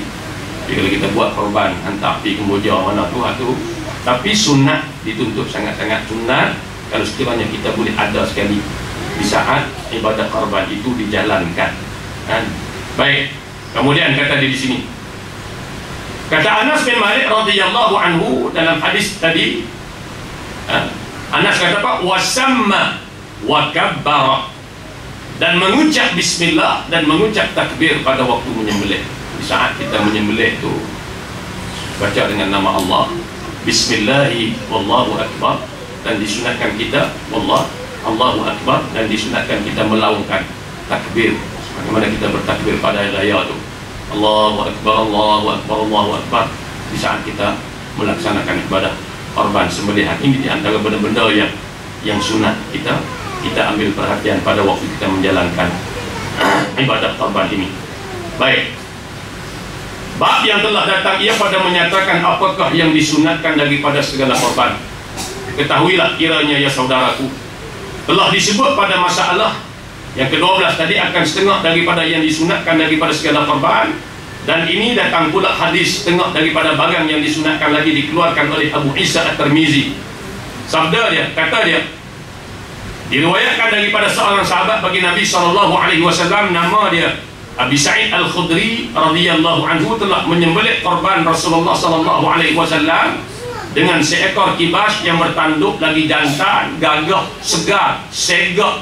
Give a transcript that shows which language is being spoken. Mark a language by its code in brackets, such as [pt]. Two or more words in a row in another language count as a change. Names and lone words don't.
[ms] Bila kita buat korban, hantar pergi Kemboja mana tu, tapi sunat dituntut sangat-sangat sunat kalau sekiranya kita boleh ada sekali di saat ibadah korban itu dijalankan. Baik, kemudian kata dia di sini, kata Anas bin Malik [ar] رضي الله عنه [ms] dalam hadis tadi, Anas kata apa? [ar] وسمى وكبر, [ms] dan mengucap bismillah dan mengucap takbir pada waktu menyembelih. Di saat kita menyembelih tu baca dengan nama Allah, [ar] بسم الله والله أكبر, [ms] dan disunatkan kita [ar] الله أكبر, [ms] dan disunatkan kita melaungkan takbir bagaimana kita bertakbir pada hari raya tu, [ar] الله أكبر الله أكبر الله أكبر, [ms] di saat kita melaksanakan ibadah korban sembelihan. Ini di antara benda-benda yang sunat kita ambil perhatian pada waktu kita menjalankan ibadah korban ini. Baik, bab yang telah datang ia pada menyatakan apakah yang disunatkan daripada segala korban. Ketahuilah kiranya ya saudaraku, telah disebut pada masalah yang ke-12 tadi akan setengah daripada yang disunatkan daripada segala korban, dan ini datang pula hadis setengah daripada barang yang disunatkan lagi dikeluarkan oleh Abu Isa At-Tirmizi. Sabda dia, kata dia, diriwayatkan daripada seorang sahabat bagi Nabi SAW, nama dia Abi Sa'id Al-Khudri [ar] رضي الله عنه, [ms] telah menyembelih korban Rasulullah SAW dengan seekor kibas yang bertanduk lagi jantan, gagah, segar, segak.